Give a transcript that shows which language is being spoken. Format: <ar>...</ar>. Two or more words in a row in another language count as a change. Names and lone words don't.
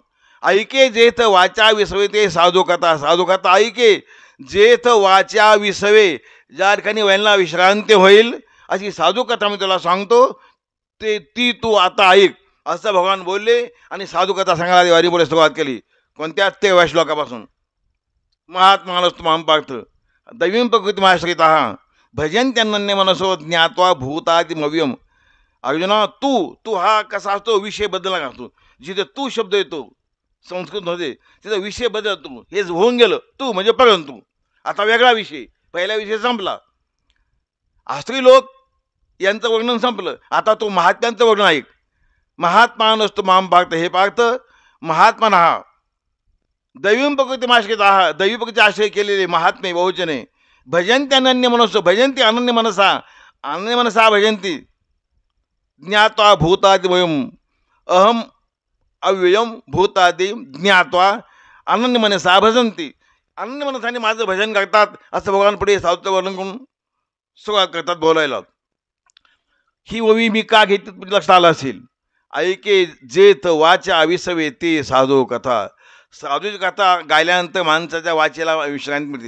<mr>ऐके जेथ वाचा विसवे ते साधू कथा. साधू कथा ऐके जेथ वाचा विसवे, ज्या ठिकाणी वैनला विश्रांती होईल अशी साधू कथा मी तुला सांगतो, ते ती तू आता ऐक असं भगवान बोलले. आणि साधू कथा सांगायला वारी पुढे सुरुवात केली. कोणत्या 13व्या श्लोकापासून.</mr> <sa>महात्मानस्तु मां पार्थ दैवीं प्रकृतिमाश्रिताः भजन्त्यनन्य मनसो ज्ञात्वा भूतादिमव्यम.</sa> <mr>अर्जुना तू हा कसा असतो विषय बदलला असतो. जिथे तू शब्द येतो संस्कृतमध्ये तिथं विषय बदलतो. हे होऊन गेलं तू म्हणजे परंतु. आता वेगळा विषय, पहिला विषय संपला. आस्त्री लोक यांचं वर्णन संपलं. आता तो महात्म्यांचं वर्णन ऐक.</mr> <sa>महात्मानस्तु मां पार्थ.</sa> <mr>हे पार्थ महात्मा हा</mr> <sa>दैवीं प्रकृतिमाश्रिताः</sa> <mr>दैवी प्रकृती आश्रय केलेले महात्मे बहुजने</mr> <sa>भजन्ती अनन्य मनसो. भजन्ती अनन्य मनसा. अनन्य मनसा भजन्ती ज्ञात्वा भूतादिमयम. अहम अव्ययम भूतादि ज्ञात्वा अनन्य मनसा भजन्ती.</sa> <mr>अनन्य मनसाने माझं भजन करतात असं भगवान पुढे साधूचं वर्णन करून सुरुवात करतात बोलायला. ही ओवी मी का घेतली लक्षात आलं असेल. ऐके जेथ वाचा विसवे ते साधू कथा. साधूची कथा गायल्यानंतर माणसाच्या वाचेला विश्रांती मिळते.</mr>